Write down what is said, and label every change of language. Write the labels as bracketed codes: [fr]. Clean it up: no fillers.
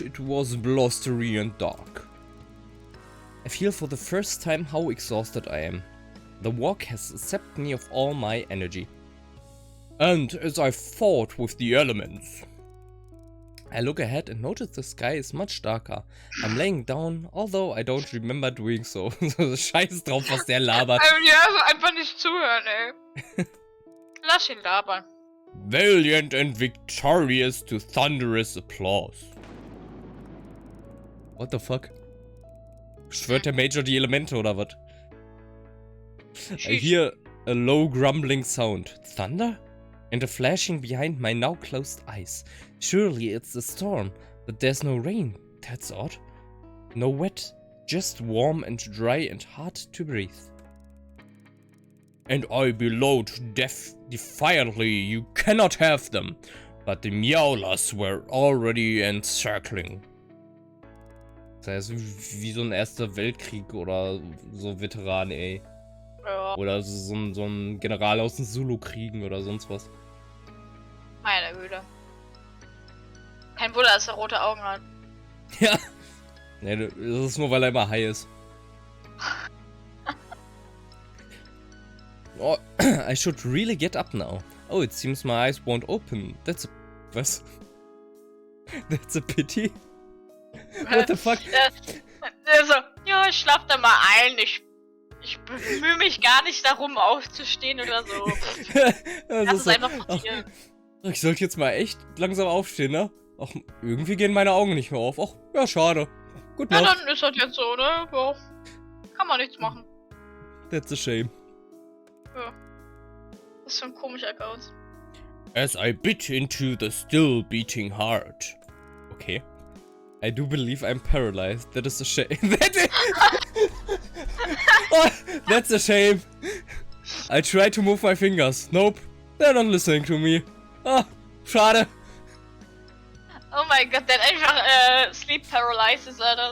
[en] It was blustery and dark. I feel for the first time how exhausted I am. The walk has sapped me of all my energy. And as I fought with the elements, I look ahead and notice the sky is much darker. I'm laying down, although I don't remember doing so. [de] Scheiß drauf, was der labert. Ja, einfach nicht zuhören, ey. Lass ihn labern. [en] Valiant and victorious to thunderous applause. What the fuck? [de] Schwört der Major die Elemente oder was? [en] I hear a low grumbling sound. Thunder? And a flashing behind my now closed eyes. Surely it's a storm, but there's no rain. That's odd. No wet, just warm and dry and hard to breathe. And I bellowed defiantly, you cannot have them. But the Meowlers were already encircling. [de] Das heißt, wie so ein Erster Weltkrieg oder so Veteran, ey. Ja. Oder so ein General aus den Zulu-Kriegen oder sonst was. Meine Güte. Kein Wunder, dass er rote Augen hat. Ja. Ne, das ist nur, weil er immer high ist. [en] Oh, I should really get up now. Oh, it seems my eyes won't open. That's a... [de] Was? [en] That's a pity? What the fuck? [de] Also, ja, ich schlaf da mal ein. Ich bemühe mich gar nicht darum, aufzustehen oder so. Das ist einfach passiert. Ich sollte jetzt mal echt langsam aufstehen, ne? Ach, irgendwie gehen meine Augen nicht mehr auf. Ach, ja, schade. Gut Ja, Nacht. dann ist das jetzt so, ne? Ja. Kann man nichts machen. [en] That's a shame. [de] Ja. Das ist so ein komischer Account. [en] As I bit into the still beating heart. Okay. I do believe I'm paralyzed. That is a shame. Oh, that's a shame. I try to move my fingers. Nope. They're not listening to me. [de] Ah, schade. Oh mein Gott, der hat einfach Sleep Paralysis, Alter.